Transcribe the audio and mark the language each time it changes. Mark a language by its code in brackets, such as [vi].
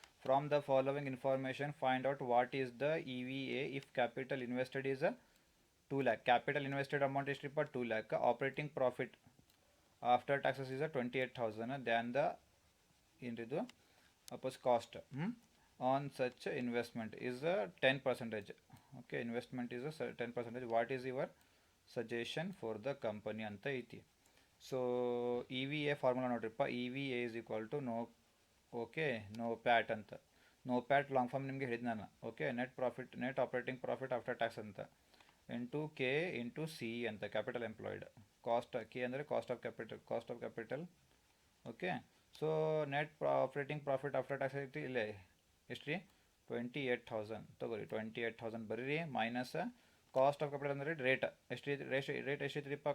[en] From the following information find out what is the EVA if capital invested is 2 lakh. Capital invested amount ಎಷ್ಟಿಪ್ಪ? 2 lakh. Operating profit after taxes is 28,000 then the ಏನ್ರಿದು ಅಪೋಸ್ cost on such investment is 10%. Okay, investment is a 10%. What is your suggestion for the company [kn] ಅಂತ ಐತಿ. [en] So EVA formula ನೋಡ್ರಿಪ್ಪ. EVA is equal to NOPAT ಅಂತ. [kn] No Pat long form ನಿಮಗೆ ಹೇಳಿದ್ ನಾನು. [en] Okay, net operating profit after tax ಅಂತ into K into C ಅಂತ. Capital employed cost, K ಅಂದರೆ cost of capital. Okay, so net operating profit after tax ಐತಿ ಇಲ್ಲೇ ಎಷ್ಟು ರೀ? [kn] 28,000 ತಗೋರಿ. 28,000 ಬರೀರಿ ಮೈನಸ್ ಕಾಸ್ಟ್ ಆಫ್ ಕ್ಯಾಪಿಟಲ್ ಅಂದರೆ ರೇಟ್ ಎಷ್ಟೈತ್ರಿಪ್ಪ?